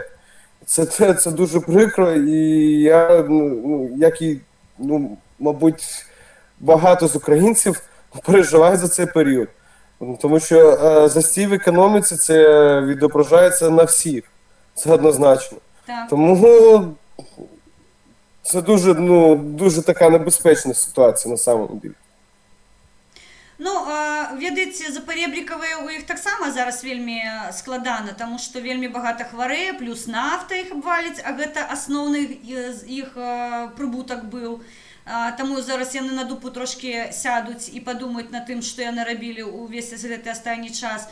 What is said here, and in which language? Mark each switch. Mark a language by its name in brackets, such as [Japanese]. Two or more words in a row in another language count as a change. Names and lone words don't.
[Ukrainian] Це дуже прикро, і я, мабуть, багато з українців переживаю за цей період. Тому що застій в економіці, це відображається на всіх. Це однозначно. Так. Тому це дуже така небезпечна ситуація на самому ділі. Ну, [Belarusian] ведаеце, запаребрікавыя у іх таксама зараз вельмі складана, таму што вельмі багата хварэе, плюс нафта іх абваліць, а гэта асноўны іх прыбутак быў. Таму зараз яны на дупу трошкі сядуць і падумаюць на тым, што яны рабілі ўвесь гэты астатні час.